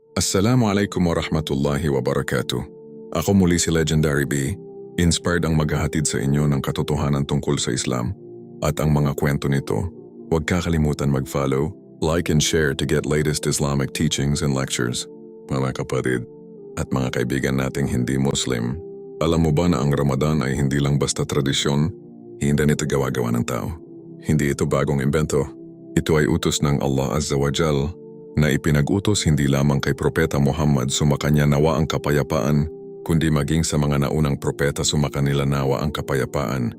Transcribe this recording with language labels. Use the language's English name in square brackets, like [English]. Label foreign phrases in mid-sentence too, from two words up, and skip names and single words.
[Arabic] السلام عليكم ورحمة الله وبركاته. [Filipino] Ako muli si Legendary B, inspired ang maghahatid sa inyo ng katotohanan tungkol sa Islam at ang mga kwento nito. Huwag kakalimutan mag-follow, [English] like and share to get latest Islamic teachings and lectures. [Filipino] Mga kapatid at mga kaibigan nating hindi Muslim, alam mo ba na ang Ramadan ay hindi lang basta tradisyon, hindi nito gawa-gawa ng tao. Hindi ito bagong imbento. Ito ay utos ng Allah [Arabic] عز وجل [Filipino] na ipinag-utos hindi lamang kay Propeta Muhammad sumakanya nawa ang kapayapaan, kundi maging sa mga naunang propeta sumakanila nawa ang kapayapaan.